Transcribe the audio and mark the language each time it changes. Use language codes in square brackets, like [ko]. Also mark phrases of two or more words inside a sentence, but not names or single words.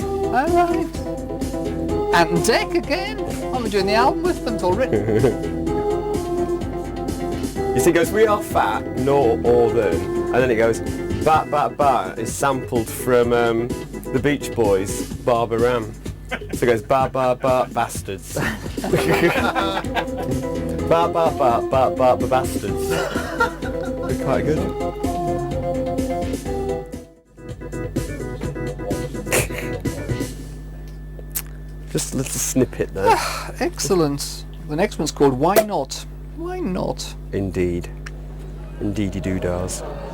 [en] All right. And Deck again. I've been doing the album with them. It's all written. You see, it goes, we are fat, northern, and then it goes, bat, bat, bat. It's sampled from the Beach Boys, Barbara Ram. So it goes, ba, ba, ba, bastards. Ba, ba, ba, ba, ba, ba, bastards. They're quite good. Just a little snippet there. Excellent. The next one's called Why Not? Why not? Indeed. Indeedy doodahs.